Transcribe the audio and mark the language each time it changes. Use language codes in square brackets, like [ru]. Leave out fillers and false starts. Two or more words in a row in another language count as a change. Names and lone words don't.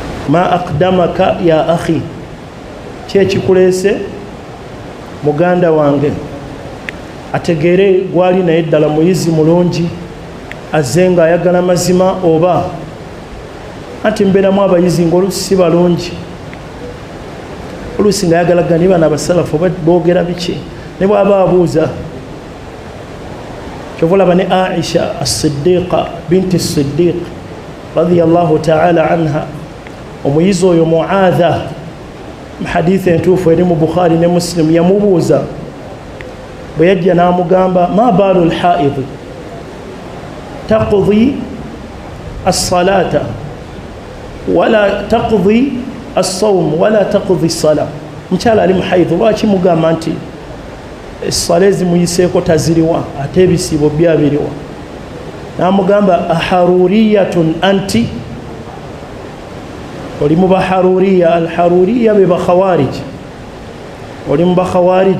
[ar] ما أقدمك يا أخي, [lg] kyekikulese muganda wange ategere gwali naye ddala muyizi mulungi azze nga ayagala mazima, oba anti mbeeramu abayizi ng'oluusi si balungi, oluusi nga ayagala gani bano abasalafu boogera biki, ne bw'aba abuuza kyovulaba ne Aisha as-Siddiqa binti as-Siddiq [ar] رضي الله تعالى عنها, [lg] omuyizi oyo Muadha mu hadithi entuufu eri mu Bukhari ne Muslim, yamubuuza bwe yajja n'amugamba [ar] ما بال الحائض تقضي الصلاة ولا تقضي الصوم ولا تقضي الصلاة, [lg] mukyala ali mu haid lwaki mugamba nti essala ezimuyiseeko taziriwa ate ebisiibo byabiriwa? N'amugamba [ar] أحرورية أنت, [lg] oli mu baharuriya. Alharuriya be bakhawariji, oli mu bakhawariji.